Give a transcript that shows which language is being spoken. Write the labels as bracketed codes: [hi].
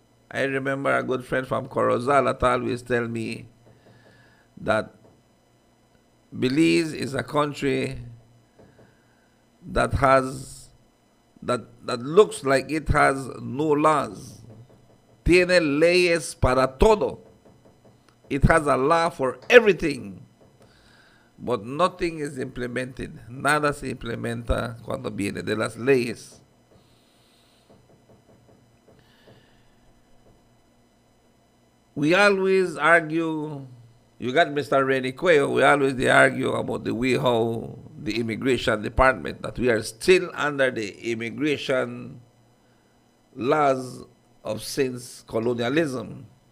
[en] I remember a good friend from Corozal that always tell me that Belize is a country that has that looks like it has no laws. [es] Tiene leyes para todo. [en] It has a law for everything. But nothing is implemented. [es] Nada se implementa cuando viene de las leyes. [en] We always argue, you got Mr. Renny Cuello, we always argue about the way how the immigration department, that we are still under the immigration laws of since colonialism.